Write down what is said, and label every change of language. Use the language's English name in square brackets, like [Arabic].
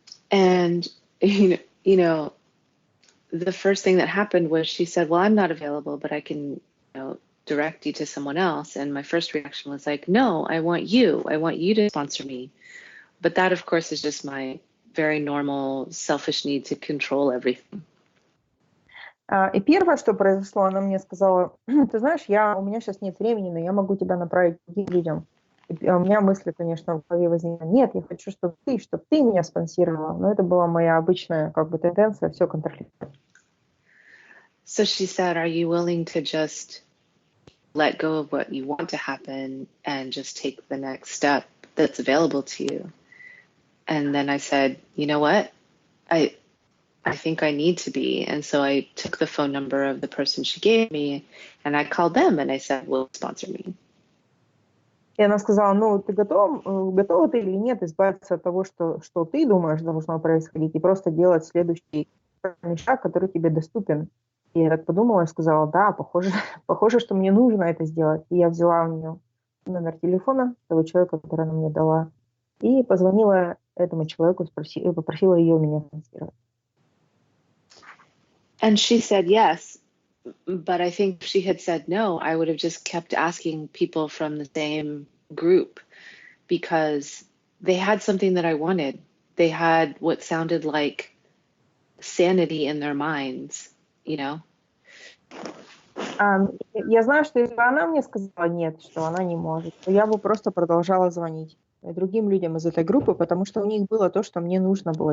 [English] And, you know, the first thing that happened was she said, well, I'm not available, but I can, direct you to someone else. And my first reaction was like, no, I want you to sponsor me. But that, of course, is just my very normal selfish need to control everything. [Russian] И первое, что произошло, она мне сказала, ты знаешь, у меня сейчас нет времени, но я могу тебя направить к другим людям. И у меня мысли, конечно, в голове возникли, нет, я хочу, чтобы ты меня спонсировала. Но это была моя обычная тенденция все контролировать. [English] So she said, are you willing to just let go of what you want to happen and just take the next step that's available to you? And then I said, you know what? I think I need to be. And so I took the phone number of the person she gave me and I called them and I said, will you sponsor me? [Russian] И она сказала, ты готова ты или нет избавиться от того, что ты думаешь должно происходить, и просто делать следующий шаг, который тебе доступен. И я так подумала и сказала, да, похоже, что мне нужно это сделать. И я взяла у нее номер телефона того человека, который она мне дала, и позвонила этому человеку, попросила ее меня спонсировать. [English] And she said yes, but I think if she had said no, I would have just kept asking people from the same group because they had something that I wanted. They had what sounded like sanity in their minds, [Russian] Я знаю, что если бы она мне сказала нет, что она не может, то я бы просто продолжала звонить другим людям из этой группы, потому что у них было то, что мне нужно было.